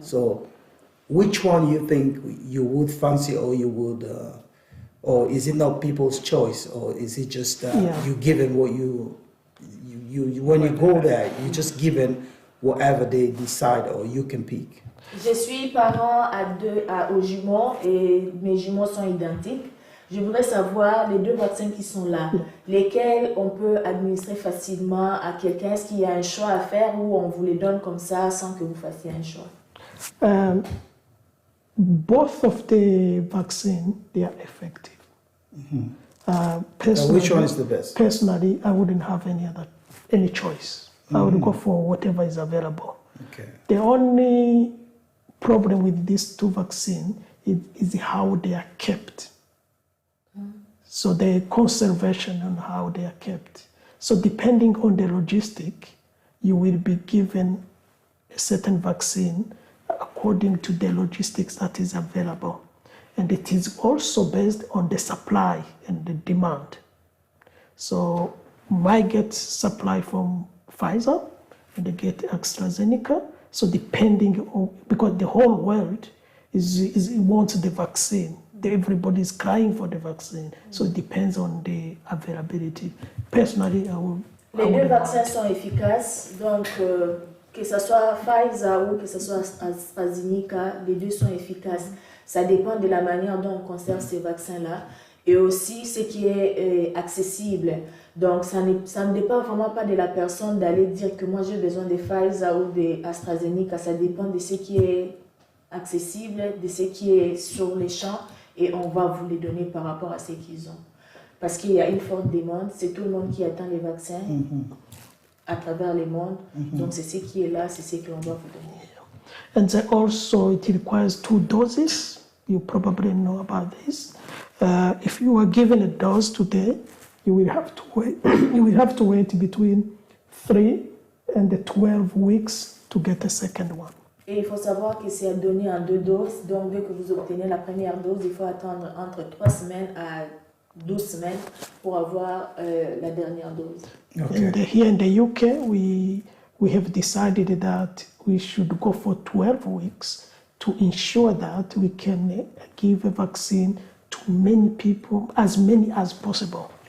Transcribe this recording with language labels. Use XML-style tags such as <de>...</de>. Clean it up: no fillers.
<en>So which one you think you would fancy, or you would, or is it not people's choice, or is it just you given what you when you go there, you're just given whatever they decide, or you can pick?</en> <fr>Je suis parent aux jumeaux et mes jumeaux sont identiques. Je voudrais savoir les 2 vaccins qui sont là, lesquels on peut administrer facilement à quelqu'un. Est-ce qu'il y a un choix à faire ou on vous les donne comme ça sans que vous fassiez un choix?</fr> <en>Both of the vaccines, they are effective. Which one is the best? Personally, I wouldn't have any choice. I would go for whatever is available. Okay. The only problem with these 2 vaccines is how they are kept. So the conservation and how they are kept. So depending on the logistic, you will be given a certain vaccine according to the logistics that is available. And it is also based on the supply and the demand. So might get supply from Pfizer and they get AstraZeneca. So depending on, because the whole world wants the vaccine. Everybody is crying for the vaccine. So it depends on the availability. Personally,</en> <fr>Les 2 vaccins sont efficaces, donc que ce soit Pfizer ou que ce soit AstraZeneca, les 2 sont efficaces. Ça dépend de la manière dont on conserve ces vaccins-là. et aussi ce qui est accessible. Donc, ça ne dépend vraiment pas de la personne d'aller dire que moi j'ai besoin de Pfizer ou de AstraZeneca. Ça dépend de ce qui est accessible, de ce qui est sur les champs, et on va vous les donner par rapport à ce qu'ils ont. Parce qu'il y a une forte demande, c'est tout le monde qui attend les vaccins à travers le monde. Donc, c'est ce qui est là, c'est ce que l'on doit vous donner.</fr> <en>And then also it requires 2 doses. You probably know about this. If you are given a dose today, you will have to wait. You will have to wait between 3 and 12 weeks to get a second one.</en> <fr>Et il faut savoir que c'est donné en 2 doses. Donc, dès que vous obtenez la première dose, il faut attendre entre 3 semaines à 12 semaines pour avoir la dernière dose.</fr> <en>Okay. And here in the UK, we have decided that we should go for 12 weeks to ensure that we can give a vaccine to many people, as many as possible.</en>